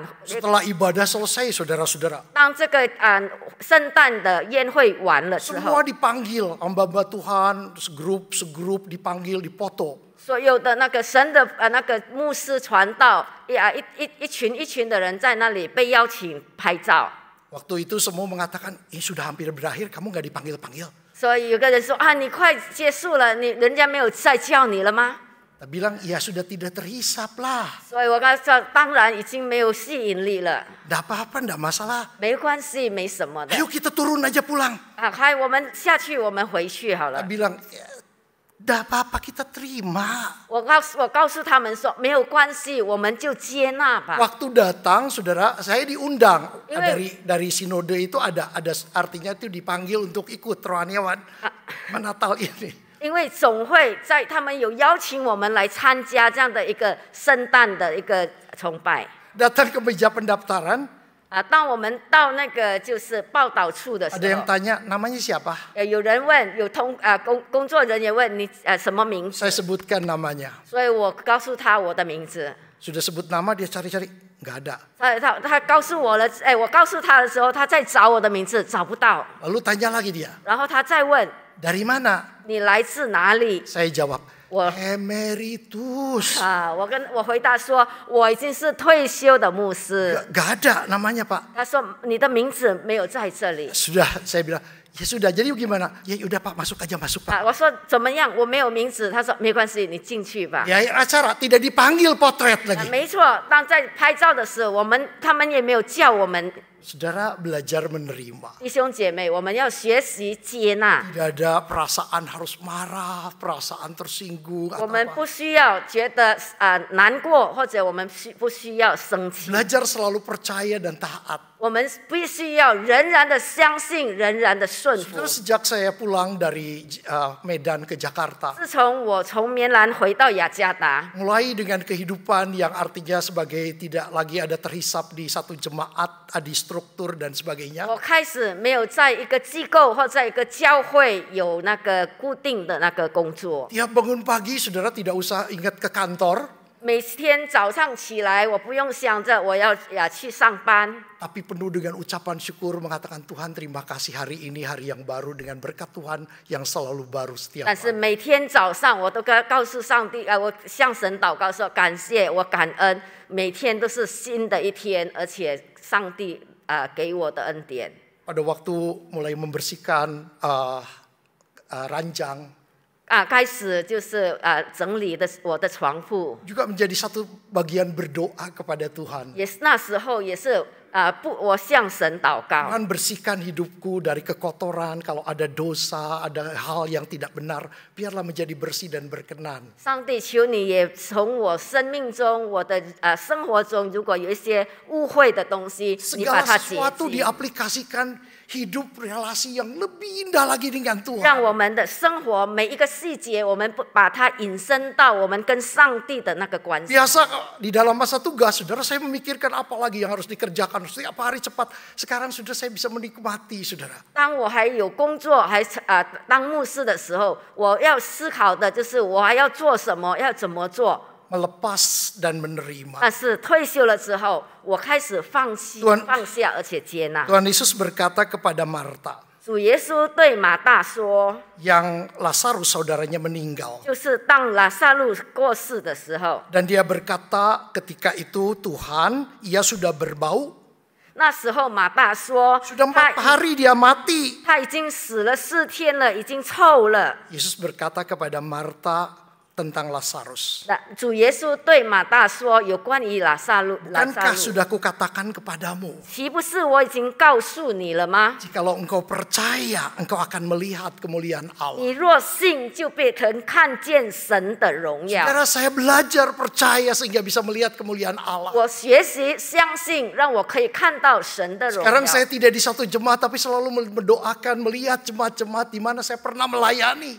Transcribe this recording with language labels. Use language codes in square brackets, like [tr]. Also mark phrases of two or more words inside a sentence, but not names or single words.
[id] Setelah ibadah selesai, saudara-saudara, [zh] 当这个圣诞的宴会完了之后， [id] semua dipanggil, hamba-hamba Tuhan, segrup dipanggil, dipoto. [zh] 所有的那个神的那个牧师传道，一群一群的人在那里被邀请拍照。 [id] Waktu itu semua mengatakan, ini sudah hampir berakhir, kamu nggak dipanggil-panggil. [zh] 所以有个人说你快结束了，人家没有再叫你了吗？ [id] Kita bilang, ya sudah tidak terhisap lah. [zh] 所以我跟他说，当然已经没有吸引力了， [id] Nggak apa-apa, nggak masalah. [zh] 没关系，没什么的。 [id] Ayo kita turun aja pulang. [zh] 我们下去，我们回去好 [id] Kita [zh] 了。 [id] bilang, nggak apa-apa, kita terima. [zh] 我告诉他们说，没有关系，我们就接纳吧。 [id] Waktu datang, saudara, saya diundang. Ini- Dari sinode itu ada artinya itu dipanggil untuk ikut rohaniawan Natal ini. [zh] 因为总会他们有邀请我们来参加这样的一个圣诞的一个崇拜。 [id] Datang ke meja pendaftaran, [zh] 当我们到那个就是报道处的时 [id] ada yang [zh] 候， [id] tanya, namanya siapa? [zh] 有人问，工作人员问你什么名字， [id] Saya sebutkan namanya. [zh] 所以我告诉他我的名字。 [id] Sudah sebut nama, dia cari-cari, nggak ada. [zh] 他告诉我了，我告诉他的时候，他在找我的名字，找不到。 [id] Lalu tanya lagi dia, [zh] 然后他再问 [id] dari mana? [zh] 你来自哪里？ [id] Saya jawab, [zh] 我 [id] Emeritus. [zh] 我回答说，我已经是退休的牧师。 [id] Nggak ada namanya, Pak. [zh] 他说你的名字没有在这里。 [id] Sudah, saya bilang, ya sudah, jadi gimana? Ya udah Pak, masuk aja, masuk Pak. [zh] 我说怎么样？我没有名字。他说没关系，你进去吧。 [id] Ya acara tidak dipanggil potret lagi. [zh] 没错，当在拍照的时候，他们也没有叫我们。 [id] Saudara belajar menerima. [zh] 弟兄姐妹，我们要学习接纳。 [id] Tidak ada perasaan harus marah, perasaan tersinggung [zh] 我 [id] atau [zh] 们 [id] apa. [zh] 不需要觉得难过，或者我们不需要生气。 [id] Belajar selalu percaya dan taat. [zh] 我们必须要仍然的相信，仍然的顺服 [id] Saudara, sejak saya pulang dari Medan ke Jakarta, [zh] 自从我从棉兰回到雅加达， [id] mulai dengan kehidupan yang artinya sebagai tidak lagi ada terhisap di satu jemaat, di struktur dan sebagainya. [zh] 我开始没有在一个机构或在一个教会有那个固定的那个工作。 [id] Tiap bangun pagi, saudara tidak usah ingat ke kantor, [zh] 每天早上起来，我不用想着我要去上班， [id] tapi penuh dengan ucapan syukur mengatakan Tuhan terima kasih hari ini hari yang baru dengan berkat Tuhan yang selalu baru setiap [zh] 但是 [id] hari. [zh] 每天早上我都告诉上帝我向神祷告说感谢，我感恩，每天都是新的一天，而且上帝给我的恩典。 [id] Pada waktu mulai membersihkan ranjang, [zh] 开始就是整理我的床铺， [id] juga menjadi satu bagian berdoa kepada Tuhan. [zh] 也是那时候也是我向神祷告。 [id] Tuhan bersihkan hidupku dari kekotoran, kalau ada dosa, ada hal yang tidak benar, biarlah menjadi bersih dan berkenan. [zh] 上帝，求你也从我生命中、我的生活中，如果有一些误会的东西，你把 [id] Segala [zh] 它洁 [id] sesuatu [zh] 净， [id] diaplikasikan hidup relasi yang lebih indah lagi dengan [zh] 让 [id] Tuhan. [zh] 我们的生活每一个细节，我们把它引申到我们跟上帝的那个关系。 [id] Biasa di dalam masa tugas, saudara, saya memikirkan apa lagi yang harus dikerjakan setiap hari cepat. Sekarang sudah saya bisa menikmati, saudara. [zh] 当我还有工作，当牧师的时候，我要思考的就是我还要做什么，要怎么做。 [id] Melepas dan menerima. [zh] 但是退休了之后，我开始放下，而且接纳。 [id] Tuhan Yesus berkata kepada Marta, [zh] 主耶稣对马大说， [id] yang Lazarus saudaranya meninggal. [zh] 就是当拉撒路过世的时候， [id] Dan dia berkata ketika itu Tuhan, ia sudah berbau, [zh] 那时候马大说， [id] sudah 4 hari dia mati. [zh] 他已经死了4天了，已经臭了。 [id] Yesus berkata kepada Marta tentang Lazarus. [zh] 那主耶稣对马大说，有关于拉撒路， [id] Bukankah sudah kukatakan kepadamu, [zh] 岂不是我已经告诉你了吗？ [id] jikalau engkau percaya, engkau akan melihat kemuliaan Allah. [zh] 你若信，就必能看见神的荣耀。 [id] Saudara, saya belajar percaya sehingga bisa melihat kemuliaan Allah. [zh] 我学习相信，让我可以看到神的荣 [id] Sekarang [zh] 耀。 [id] saya tidak di satu jemaat, tapi selalu mendoakan, melihat jemaat-jemaat di mana saya pernah melayani.